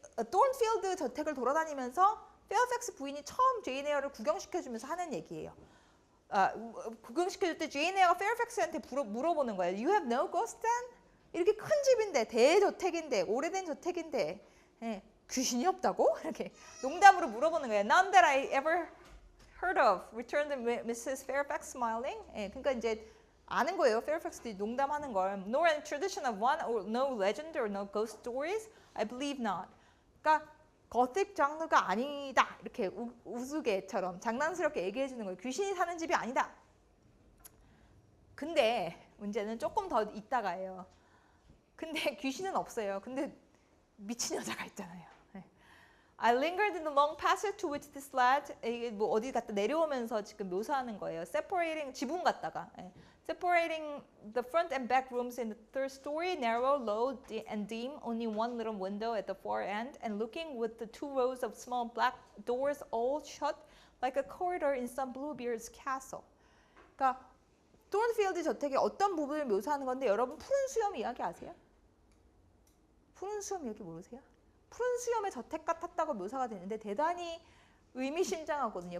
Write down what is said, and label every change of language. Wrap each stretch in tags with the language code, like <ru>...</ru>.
<ko>톤필드 저택을 돌아다니면서 페어팩스 부인이 처음 제인 에어를 구경시켜주면서 하는 얘기예요. 구경시켜줄 때 제인 에어가 페어팩스한테 물어보는 거예요.</ko> <en>You have no ghost then?</en> <ko>이렇게 큰 집인데 대저택인데 오래된 저택인데 귀신이 없다고? 이렇게 농담으로 물어보는 거예요.</ko> <en>None that I ever heard of. Returned Mrs. Fairfax smiling.</en> <ko>그러니까 이제 아는 거예요. Fairfax도 농담하는 걸.</ko> <en>Nor in tradition of one, or no legend or no ghost stories. I believe not.</en> <ko>그러니까 거틱 장르가 아니다. 이렇게 우스개처럼 장난스럽게 얘기해 주는 거예요. 귀신이 사는 집이 아니다. 근데 문제는 조금 더 있다가예요. 근데 귀신은 없어요. 근데 미친 여자가 있잖아요.</ko> <en>I lingered in the long passage to which this led.</en> <ko>이게 뭐 어디 갔다 내려오면서 지금 묘사하는 거예요.</ko> <en>Separating</en> <ko>지붕 갔다가</ko> <en>separating the front and back rooms in the third story, narrow, low, and dim. Only one little window at the far end, and looking with the two rows of small black doors all shut, like a corridor in some Bluebeard's castle.</en> <ko>그러니까 톤필드 저택의 어떤 부분을 묘사하는 건데 여러분 푸른 수염 이야기 아세요? 푸른 수염 이야기 모르세요? 푸른 수염의 저택 같았다고 묘사가 되는데 대단히 의미심장하거든요.</ko>